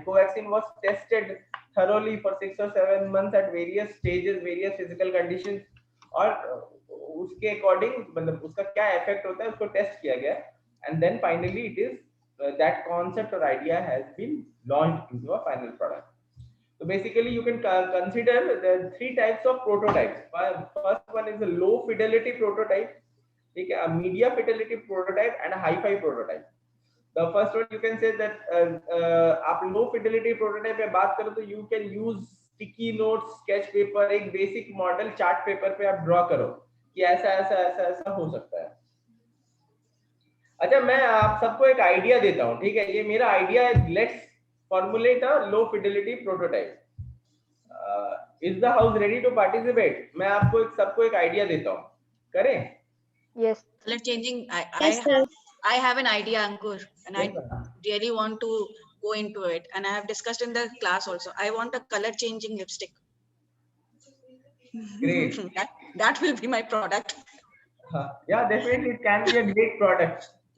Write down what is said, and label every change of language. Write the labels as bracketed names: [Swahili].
[English] Covaxin was tested thoroughly for 6 or 7 months at various stages, various physical conditions, [Hindi] और उसके according मतलब उसका क्या इफेक्ट होता है उसको टेस्ट किया गया, [English] And then finally it is that concept और idea has been launched into a final product. So basically you can consider the 3 types of prototypes. First one is a low fidelity prototype, ठीक है, a medium fidelity prototype and a high fi prototype. The first one you can say that आप low fidelity prototype [Hindi] पे बात करो तो [English] you can use sticky notes, sketch paper, एक basic model chart paper पे आप draw [Hindi] करो कि ऐसा हो सकता है। अच्छा, मैं आप सबको एक आइडिया देता हूँ, ठीक है। ये मेरा आइडिया है, [English] Let's formulate a low fidelity prototype. Is the house ready to participate? [Hindi] मैं आपको सबको एक आइडिया देता हूँ, करें? [English] Yes. Color changing. Yes, sir. I have an idea, Ankur, and I really want to go into it. And I have discussed in the class also. I want a color changing lipstick. Great. That will be my product. Yeah, definitely it can be a great product.